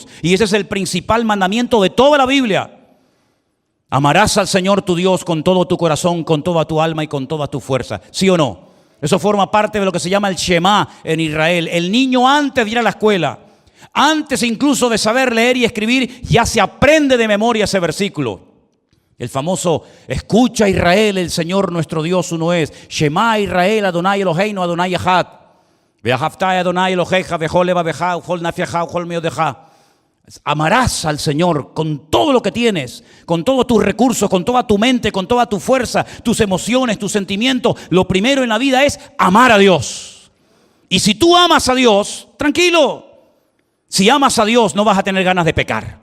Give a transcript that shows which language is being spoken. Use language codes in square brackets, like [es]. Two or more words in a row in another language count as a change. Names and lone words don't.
[es] Y ese es el principal mandamiento de toda la Biblia. Amarás al Señor tu Dios con todo tu corazón, con toda tu alma y con toda tu fuerza. ¿Sí o no? Eso forma parte de lo que se llama el Shema en Israel. El niño antes de ir a la escuela, antes incluso de saber leer y escribir, ya se aprende de memoria ese versículo. El famoso, escucha Israel, el Señor nuestro Dios uno es. [he] שמע ישראל, אדוני אלהינו, אדוני אחד. ואהבת אדוני אלהיך, ובכל לבבך, ובכל נפשך, ובכל מאדך. [es] Amarás al Señor con todo lo que tienes, con todos tus recursos, con toda tu mente, con toda tu fuerza, tus emociones, tus sentimientos. Lo primero en la vida es amar a Dios. Y si tú amas a Dios, tranquilo. Si amas a Dios no vas a tener ganas de pecar.